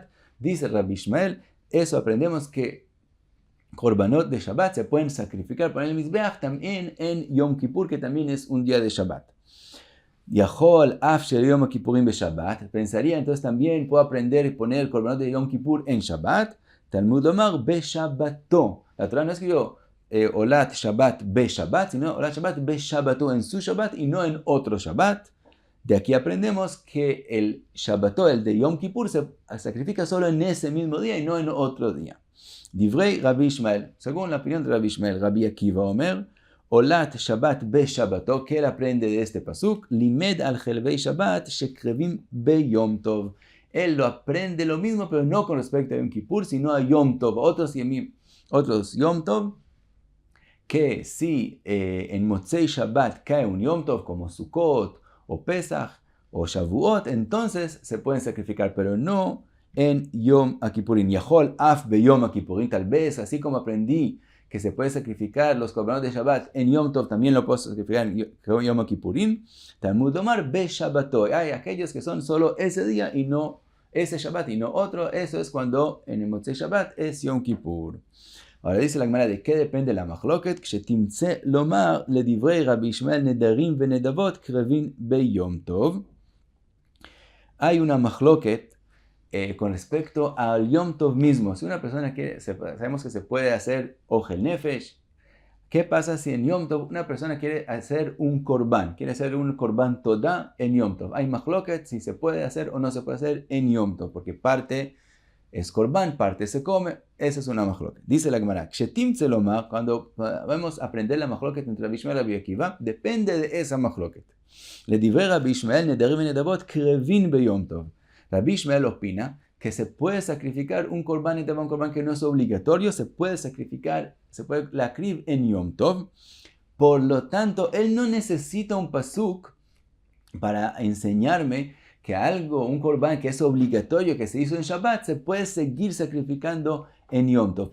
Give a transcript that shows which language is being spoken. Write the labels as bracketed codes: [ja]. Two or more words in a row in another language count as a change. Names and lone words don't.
[es] Dice Rabbi Ishmael, eso aprendemos que korbanot de Shabbat se pueden sacrificar por el Mizbeach también en Yom Kippur, que también es un día de Shabbat. [he] יכול אף של יום הכפורים בשבת. [es] Pensaría entonces también puedo aprender y poner el korbanot de Yom Kippur en Shabbat. [he] תלמוד לומר בשבתו. [es] La Torah no escribió [he] עולת שבת בשבת, [es] sino [he] עולת שבת בשבתו, [es] en su Shabbat y no en otro Shabbat. De aquí aprendemos que el Shabbato, el de Yom Kippur, se sacrifica solo en ese mismo día y no en otro día. [he] דברי רבי ישמעאל, [es] según la opinión de [he] Rabbi Ishmael, רבי עקיבא אומר, עולת שבת בשבתו, [es] que él aprende de este pasuk, [he] לימד על חלבי שבת שקרבים ביום טוב. [es] Él lo aprende lo mismo, pero no con respecto a Yom Kippur, sino a Yom Tov, otros Yom Tov, que si en Motzei Shabbat cae un Yom Tov como Sukkot o Pesach o Shavuot, entonces se pueden sacrificar, pero no en Yom Kippurim. [he] יכול אף ביום הכפורים, [es] tal vez así como aprendí que se puede sacrificar los korbanot de Shabbat en Yom Tov, también lo puedo sacrificar en Yom Kippurim. [he] תלמוד לומר בשבתו. [es] Hay aquellos que son solo ese día y no ese Shabbat y no otro. Eso es cuando en el Motzei Shabbat es Yom Kippur. Ahora dice la Gemara, ¿de qué depende la machloket? [he] כשתמצא לומר לדברי רבי ישמעאל נדרים ונדבות קרבין ביום טוב. [es] Hay una machloket con respecto al Yom Tov mismo. Si una persona quiere, sabemos que se puede hacer [he] אוכל נפש. [es] ¿Qué pasa si en Yom Tov una persona quiere hacer un korban? Quiere hacer un korban toda en Yom Tov. Hay machloket si se puede hacer o no se puede hacer en Yom Tov, porque parte es korban, parte se come. Esa es una machloket. Dice la Gemara, [he] כשתמצא לומר, [es] cuando vamos a aprender la machloket entre Rabbi Ishmael y Rabbi Akiva, depende de esa machloket. [he] לדברי רבי ישמעאל נדרים ונדבות קרבין ביום טוב. [es] Rabbi Ishmael opina que se puede sacrificar un korban y un korban que no es obligatorio, se puede sacrificar, se puede lakriv en Yom Tov. Por lo tanto, él no necesita un pasuk para enseñarme que un korban que es obligatorio, que se hizo en Shabbat, se puede seguir sacrificando en Yom Tov.